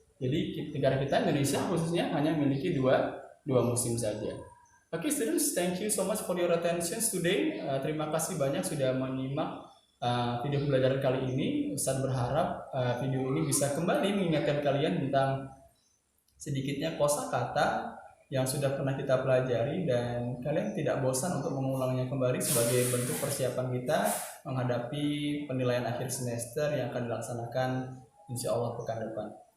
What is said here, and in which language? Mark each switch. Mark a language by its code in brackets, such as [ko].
[id] Jadi negara kita Indonesia khususnya hanya memiliki dua musim saja. [en] Okay, students, thank you so much for your attention today. [id] Terima kasih banyak sudah menyimak video pembelajaran kali ini. Ustaz berharap video ini bisa kembali mengingatkan kalian tentang sedikitnya kosakata yang sudah pernah kita pelajari, dan kalian tidak bosan untuk mengulangnya kembali sebagai bentuk persiapan kita menghadapi penilaian akhir semester yang akan dilaksanakan insya Allah pekan depan.